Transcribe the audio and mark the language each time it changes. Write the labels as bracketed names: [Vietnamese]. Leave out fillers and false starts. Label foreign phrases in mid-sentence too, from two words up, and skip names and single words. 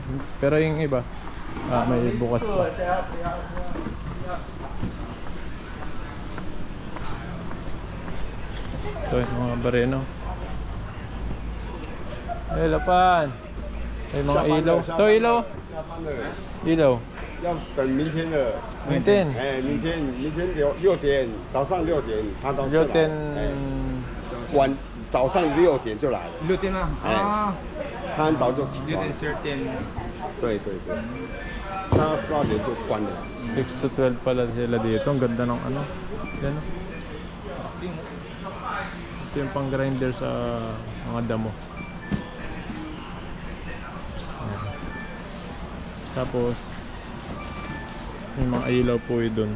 [Filipino] Pero yung iba, may bukas pa. Ito yung mga bareno. Ay, lapan. May mga ilaw. Ito ilaw. Ilaw. [Chinese] 要等明天的，明天哎，明天6点，早上6点他到就来， 6 早上6点就来了， 6点了啊，他很早就起床， 13. 对，他12点就关了， [Filipino] 6 to 12 pala sila dito. Ang ganda ng ano. Yan o. Ito yung pang grinder sa mga damo. Ayan. Tapos may mga ilaw po yun dun.